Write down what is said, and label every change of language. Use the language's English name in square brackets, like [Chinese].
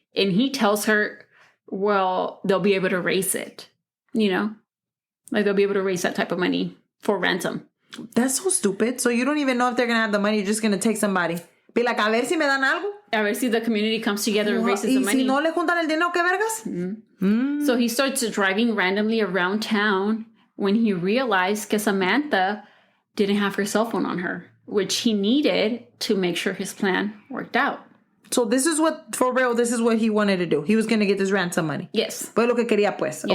[English] And he tells her, well, they'll be able to raise it. You know? Like, they'll be able to raise that type of money for ransom. That's so stupid. So you don't even know if they're going to have the money. You're just going to take somebody. Be like, [Spanish] a ver si me dan algo. A ver si [English] the community comes together and raises the money. [Spanish] Y si no le juntan el dinero, ¿qué vergas? [English] So he starts driving randomly around town when he realized que Samantha didn't have her cell phone on her, which he needed to make sure his plan worked out. So this is what, for real, this is what he wanted to do. He was going to get this ransom money. Yes. [Spanish] Pues lo que quería, pues.